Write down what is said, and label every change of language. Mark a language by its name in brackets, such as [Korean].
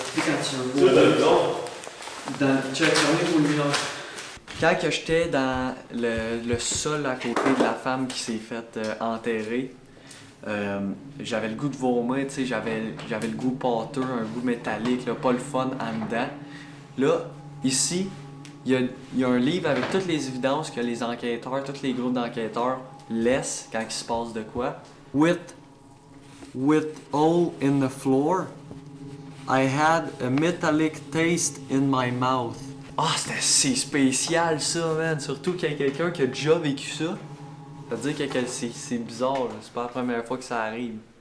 [French] Tu sais, quand tu veux dans le check, on est quand que j'étais dans le sol à côté de la femme qui s'est faite enterrer, j'avais le goût de vomir, tu sais, j'avais le goût pâteux, un goût métallique, là, pas le fun en dedans. Là, ici, il y a un livre avec toutes les évidences que les enquêteurs, tous les groupes d'enquêteurs laissent quand il se passe de quoi. [English] With hole in the floor, I had a metallic taste in my mouth. [French] Ah, c'est spécial ça, man. Surtout qu'il y a quelqu'un qui a déjà vécu ça. Ça veut dire que c'est bizarre, là. C'est pas la première fois que ça arrive.